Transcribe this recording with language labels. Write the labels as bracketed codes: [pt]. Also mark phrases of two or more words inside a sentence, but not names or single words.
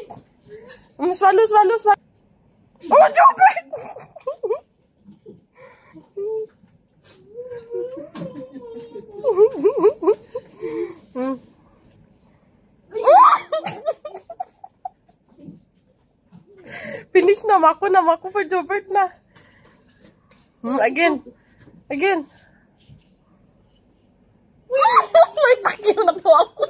[en] Swallow. Oh, Jobert! [bik] Finish na mako for Jobert na. Again. May pakyo na to.